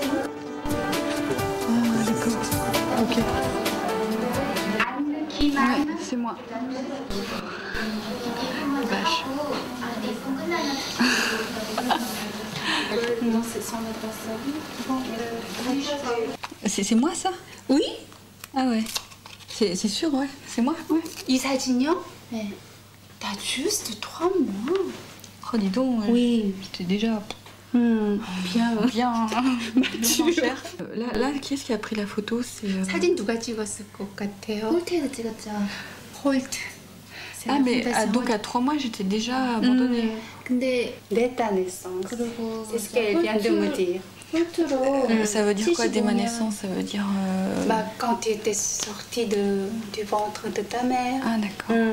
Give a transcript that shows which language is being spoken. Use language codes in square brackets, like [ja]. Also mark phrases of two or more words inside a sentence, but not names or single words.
[fr] Ah d'accord. Ok. Ouais, c'est moi. Vache. C'est moi ça? Oui. Ah ouais. C'est sûr, ouais. C'est moi, ouais. [ko] 이 사진요? 네. 나 [fr] juste 3 mois. Oh dis donc, oui. J'étais déjà bien mature. Là, qui est-ce qui a pris la photo? C'est [ko] 사진 누가 찍었을 것 같아요? 홀트에서 찍었죠. 홀트. [fr] Ah mais donc à 3 mois j'étais déjà abandonnée. 근데 dès ta naissance. C'est ce qu'elle vient de me dire. Ça veut dire quoi dès ma naissance? Ça veut dire quand tu étais sortie du ventre de ta mère. Ah d'accord.